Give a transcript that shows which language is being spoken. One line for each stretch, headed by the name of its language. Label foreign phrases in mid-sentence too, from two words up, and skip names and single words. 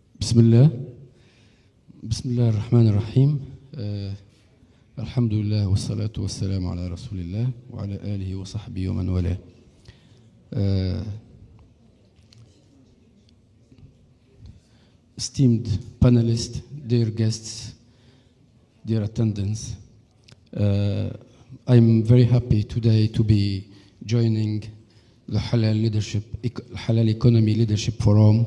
Arabic: Bismillah. Bismillahirrahmanirrahim. الحمد لله والصلاة والسلام على رسول الله وعلى آله وصحبه ومن والاه.
English: Esteemed panelists, dear guests, dear attendants, I'm very happy today to be joining the Halal Economy Leadership Forum.